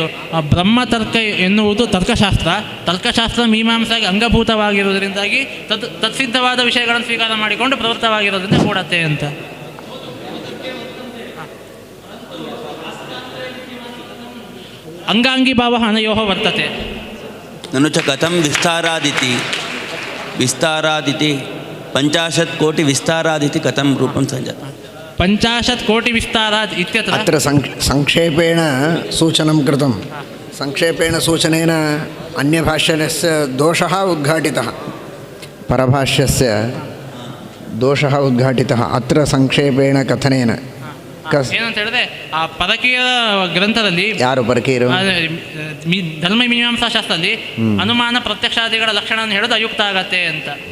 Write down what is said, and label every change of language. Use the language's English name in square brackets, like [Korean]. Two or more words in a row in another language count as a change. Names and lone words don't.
[Kannada] ಬ್ರಹ್ಮತರ್ಕ ಎನ್ನುವುದು ತರ್ಕಶಾಸ್ತ್ರ ಮೀಮಾಂಸೆಗೆ ಅಂಗಭೂತವಾಗಿರುವುದರಿಂದಾಗಿ ತತ್ಸಿದ್ಧವಾದ ವಿಷಯಗಳನ್ನು ಸ್ವೀಕಾರ ಮಾಡಿಕೊಂಡು ಪ್ರವೃತ್ತವಾಗಿರೋದ್ರಿಂದ ಕೂಡತ್ತೆ ಅಂತ. [Sanskrit] ಅಂಗಾಂಗಿ ಭಾವ ಅನಯೋ ವರ್ತತೆ. ನನು ಚ ಕಥಂ ವಿಸ್ತಾರಾದಿತಿ 50 ಕೋಟಿ ವಿಸ್ತಾರಾದಿತಿ ಕಥಂ ರೂಪಂ ಸಂಜಾತ. 50 ಕೋಟಿ ವಿಸ್ತಾರಾತ್ ಇತ್ಯತ್ರ ಅತ್ರ ಸಂಕ್ಷೇಪೇಣ ಸೂಚನಂ ಕೃತಂ. ಸಂಕ್ಷೇಪೇಣ ಸೂಚನೇನ ಅನ್ಯಭಾಷ್ಯಸ್ಯ ದೋಷಃ ಉದ್ಘಾಟಿತಃ, ಪರಭಾಷ್ಯಸ್ಯ ದೋಷಃ ಉದ್ಘಾಟಿತಃ. ಅತ್ರ ಸಂಕ್ಷೇಪೇಣ ಕಥನೇನ [Kannada] ಏನಂತ ಹೇಳಿದ್ರೆ ಆ ಪರಕೀಯ ಗ್ರಂಥದಲ್ಲಿ ಯಾರು ಪರಕೀಯರು ಧರ್ಮ ಮೀಮಾಂಸಾ ಶಾಸ್ತ್ರದಲ್ಲಿ ಅನುಮಾನ ಪ್ರತ್ಯಕ್ಷಾದಿಗಳ ಲಕ್ಷಣ ಹೇಳೋದು ಅಯುಕ್ತ ಆಗತ್ತೆ ಅಂತ.